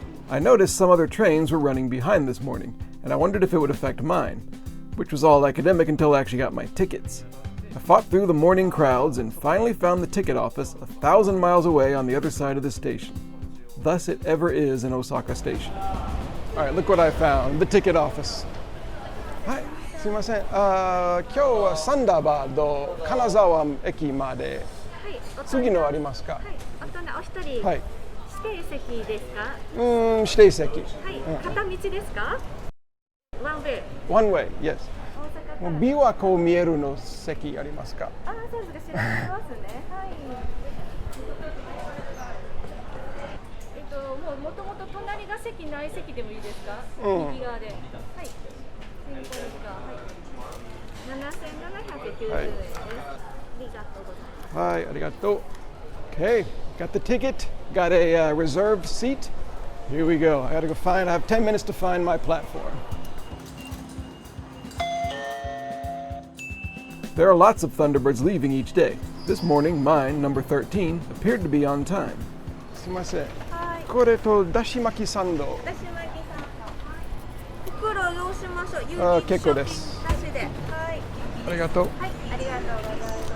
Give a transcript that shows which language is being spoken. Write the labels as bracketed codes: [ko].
[en] I noticed some other trains were running behind this morning, and I wondered if it would affect mine, which was all academic until I actually got my tickets. I fought through the morning crowds and finally found the ticket office 1,000 miles away on the other side of the station. Thus it ever is in Osaka Station. All right, look what I found, the ticket office. Hi, [ja] すいません。今日はサンダーバード金沢駅まで次のありますか？はい、お一人、はい、指定席ですか？指定席。はい、片道ですか？ [en] One way. One way, yes. [ja] 琵琶湖見えるの席ありますか？あ、そうですか。調べますね。はい。もともと隣が席ない席でもいいですか？右側で。はい。先行ですか？はい。7790円です。ありがとうございます。はい、ありがとう。 [en] Okay, got the ticket, got a reserved seat. Here we go. I have 10 minutes to find my platform. There are lots of Thunderbirds leaving each day. This morning, mine, number 13, appeared to be on time. [ja] すみません。これとだし巻きサンド。だし巻きサンド。袋どうしましょう。結構です。だしで。はい。ありがとう。はい、ありがとうございます。